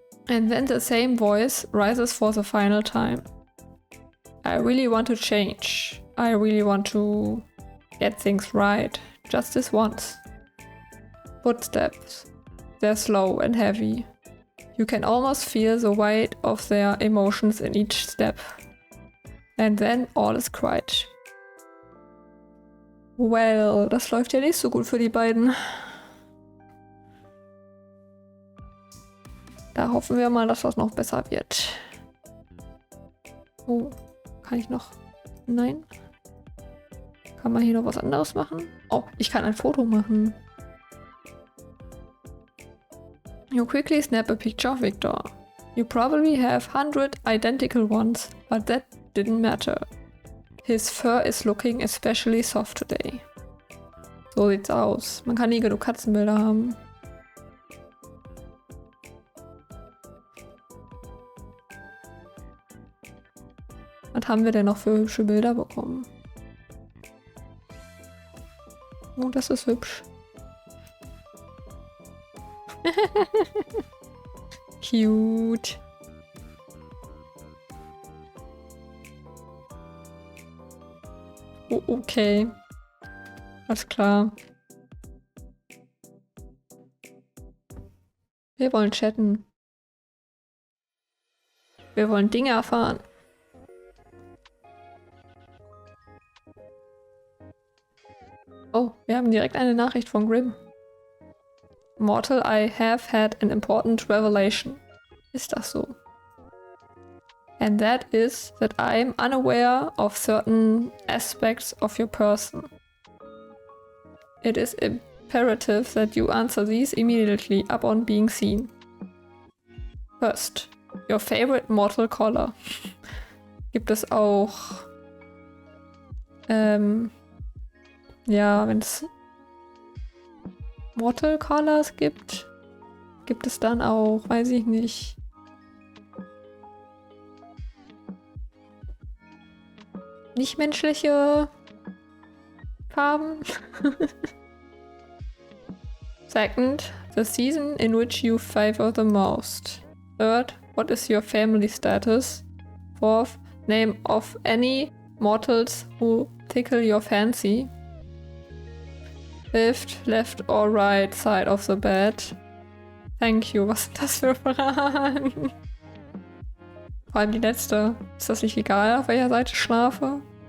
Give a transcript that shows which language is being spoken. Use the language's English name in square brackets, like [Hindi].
[English] And then the same voice rises for the final time. I really want to change. I really want to get things right. Just this once. Footsteps. They're slow and heavy. You can almost feel the weight of their emotions in each step. And then all is quiet. [German] Well, das läuft ja nicht so gut für die beiden. Da hoffen wir mal, dass das noch besser wird. Oh, kann ich noch? Nein. Kann man hier noch was anderes machen? Oh, ich kann ein Foto machen. [English] You quickly snap a picture of Victor. You probably have 100 identical ones, but that didn't matter. His fur is looking especially soft today. [German] So sieht's aus. Man kann nie genug Katzenbilder haben. Was haben wir denn noch für hübsche Bilder bekommen? Oh, das ist hübsch. [English] Cute. [German] Oh, okay. Alles klar. Wir wollen chatten. Wir wollen Dinge erfahren. Oh, wir haben direkt eine Nachricht von Grimm. [English] Mortal, I have had an important revelation. [German] Ist das so? [English] And that is that I'm unaware of certain aspects of your person. It is imperative that you answer these immediately upon being seen. First, your favorite mortal color. [German] Gibt es auch ja, wenn es Mortal Colors gibt es dann auch, weiß ich nicht. Nichtmenschliche Farben. [English] Second, the season in which you favor the most. Third, what is your family status? Fourth, name of any mortals who tickle your fancy. Fifth, left or right side of the bed. Thank you. [German] Was sind das für Fragen? Vor allem die letzte. Ist das nicht egal, auf welcher Seite ich schlafe?